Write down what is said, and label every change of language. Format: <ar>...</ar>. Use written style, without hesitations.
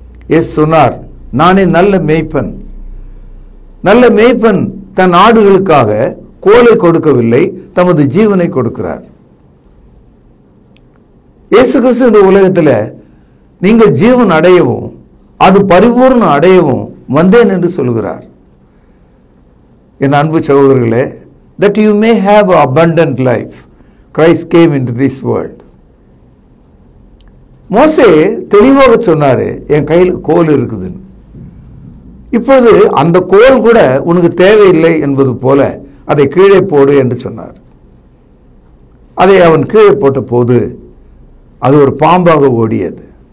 <ta>இயேசு சொன்னார், நானே நல்ல மேய்ப்பன். நல்ல மேய்ப்பன் தன் ஆடுகளுக்காக கோலை கொடுக்கவில்லை, தமது ஜீவனை கொடுக்கிறார். இயேசு கிறிஸ்து இந்த உலகத்தில் நீங்கள் ஜீவன் அடையவும் அது பரிபூர்ணம் அடையவும் வந்தேன் என்று சொல்கிறார். என் அன்பு சகோதரர்களே,</ta> <en>that you may have an abundant life, Christ came into this world.</en> <ta>மோசே தெளிவாக சொன்னாரு, என் கையில் கோல் இருக்குதுன்னு. இப்பொழுது அந்த கோல் கூட உனக்கு தேவையில்லை என்பது போல அதை கீழே போடு என்று சொன்னார். அதை அவன் கீழே போட்ட போது அது ஒரு பாம்பாக ஓடியது.</ta>